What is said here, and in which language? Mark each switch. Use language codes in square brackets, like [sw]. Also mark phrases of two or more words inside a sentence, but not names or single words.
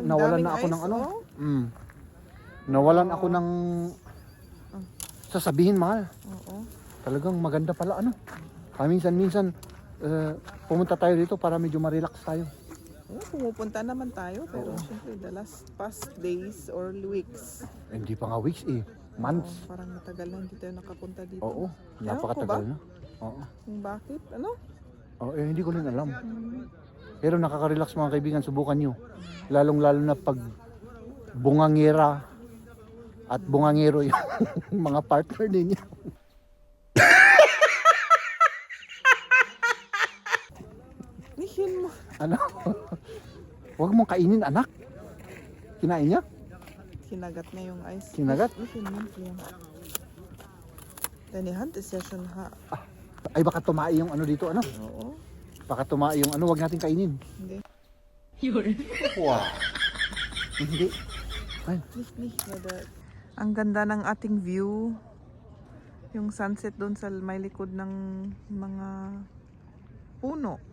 [tl] nawalan daming na ako ice, ng ano. oh. Nawalan ako ng sasabihin, mahal. Oo. Talagang maganda pala ano. Minsan pumunta tayo dito para medyo ma-relax tayo. Oh, pumupunta naman tayo, pero siyempre [en] the last past days or weeks. [tl] Hindi pa nga weeks eh, months. Oh, parang matagal na hindi tayo nakapunta dito. Oo, Ewan ko napakatagal ba? na. Oo. Kung bakit? Ano? Oo, hindi ko rin alam. Pero nakaka-relax mga kaibigan, subukan nyo. Lalong-lalo na pag bungangera at bungangero yung mga partner ninyo. Nihin mo. Ano? Huwag mong kainin, anak. Kinain niya? Kinagat niya yung ice. Kinagat? Nihin mo. Liam. [de] Deine Hand ist ja schon [tl] Ay baka tumai yung ano dito, ano? Oo. Baka tumai yung ano, huwag natin kainin. Hindi. Wow. Hindi. Ay, Nicht. Ang ganda ng ating view. Yung sunset doon sa may likod ng mga puno.